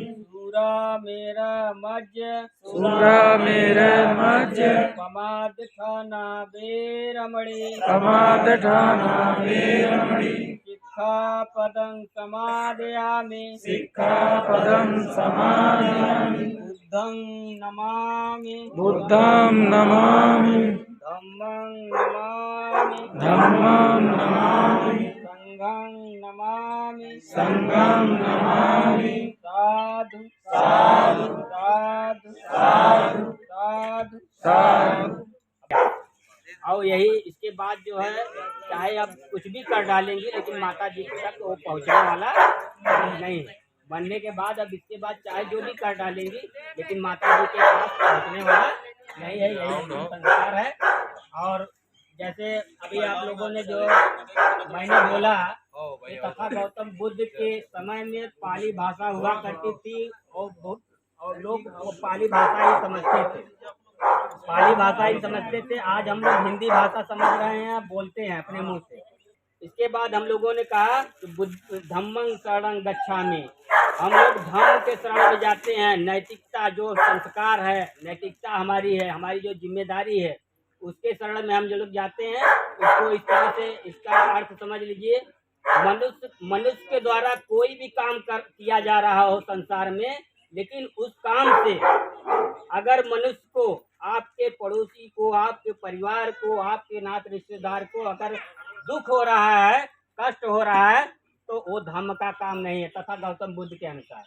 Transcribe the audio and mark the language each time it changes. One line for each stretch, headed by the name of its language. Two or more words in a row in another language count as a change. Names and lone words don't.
Pali: सूरामेरमज्ज पमादठाना वेरमणि समादठाना वेरमणि सिक्खापदं समादयामि सिक्खापदं समादयामि बुद्धं नमामि बुद्धं नमामि धम्मं नमामि धम्मं नमामि संघं नमामि संघं नमामि साधु साधु साधु साधु साधु साधु।
Hindi: और यही इसके बाद जो है चाहे अब कुछ भी कर डालेंगे लेकिन माता जी तक वो पहुंचने वाला नहीं है। बनने के बाद अब इसके बाद चाहे जो भी कर डालेंगी लेकिन माता जी के पास पहुंचने वाला नहीं है। यही संस्कार है। और जैसे अभी आप लोगों ने जो मैंने बोला कि तथा गौतम बुद्ध के समय में पाली भाषा हुआ करती थी और लोग वो पाली भाषा ही समझते थे, पाली भाषा ही समझते थे। आज हम लोग हिंदी भाषा समझ रहे हैं, बोलते हैं अपने मुंह से। इसके बाद हम लोगों ने कहा कि
Pali: धम्मं शरणं गच्छामि,
Hindi: हम लोग धर्म के शरण में जाते हैं। नैतिकता जो संस्कार है, नैतिकता हमारी है, हमारी जो जिम्मेदारी है, उसके शरण में हम जो लोग जाते हैं। इसको इस तरह से इसका अर्थ समझ लीजिए, मनुष्य के द्वारा कोई भी काम किया जा रहा हो संसार में, लेकिन उस काम से अगर मनुष्य को, आपके पड़ोसी को, आपके परिवार को, आपके नात रिश्तेदार को अगर दुख हो रहा है, कष्ट हो रहा है, तो वो धर्म का काम नहीं है तथा गौतम बुद्ध के अनुसार।